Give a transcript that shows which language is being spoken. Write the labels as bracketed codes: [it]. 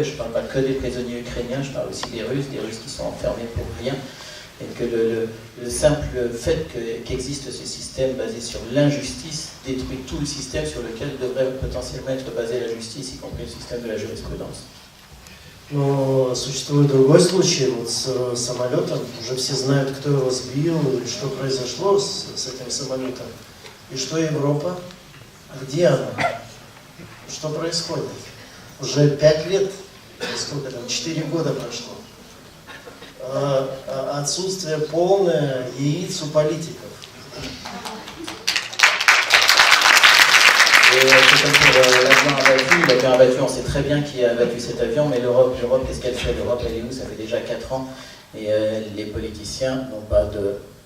[fr] Et je ne parle pas que des prisonniers ukrainiens, je parle aussi des Russes qui sont enfermés pour rien. Et que le simple fait qu'existe ce système basé sur l'injustice détruit tout le système sur lequel devrait potentiellement être basée la justice, y compris le système de la jurisprudence. [ru] Но существует другой случай вот с самолетом. Уже все знают, кто его сбил и что произошло с этим самолетом. И что Европа? Где она? Что происходит? Уже 5 лет, сколько там, 4 года прошло. Отсутствие полное яиц у политиков. [fr] Et c'est comme pour l'avion abattu, on sait très bien qui a abattu cet avion, mais l'Europe, qu'est-ce qu'elle fait? L'Europe, elle est où? Ça fait déjà 4 ans, et les politiciens n'ont pas de...